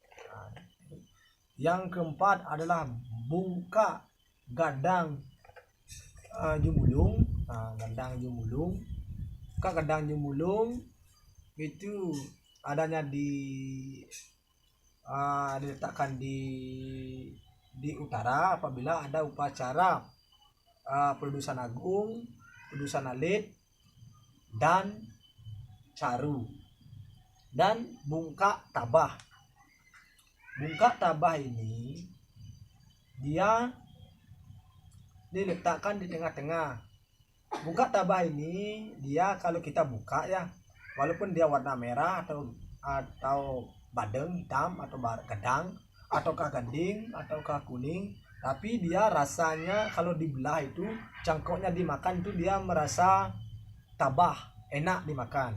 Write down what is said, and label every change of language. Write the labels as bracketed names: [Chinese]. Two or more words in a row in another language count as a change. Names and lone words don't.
[Indonesian] Yang keempat adalah bungka gadang jumulung. Gadang jumulung. Bungka gadang jumulung itu adanya diletakkan di utara apabila ada upacara peludusan agung, peludusan alit, dan caru. Dan bungka tabah. Bungka tabah ini dia diletakkan di tengah-tengah. Bungka tabah ini dia kalau kita buka ya, walaupun dia warna merah atau badeng hitam atau gadang ataukah gading ataukah kuning, tapi dia rasanya kalau dibelah itu cangkoknya dimakan itu dia merasa tabah, enak dimakan.